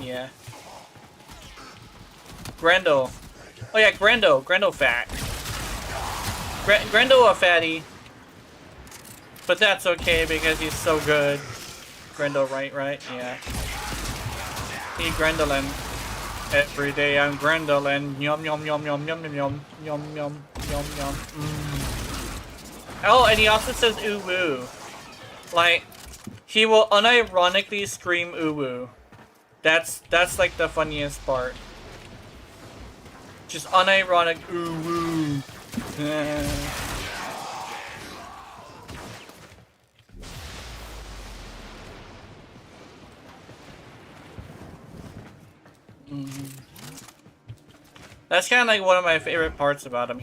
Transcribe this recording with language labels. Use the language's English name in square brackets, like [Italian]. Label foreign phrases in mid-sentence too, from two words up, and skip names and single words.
[English] Yeah. Grendel. Oh yeah, Grendel. Grendel fat. Grendel a fatty. But that's okay because he's so good. Grendel, right? Yeah. He Grendelin. Every day I'm Grendelin. Yum yum yum yum yum yum yum yum yum yum yum. Oh, and he also says ooh woo. Like, he will unironically scream ooh woo. That's like the funniest part. Just unironic ooh woo. That's kind of like one of my favorite parts about him.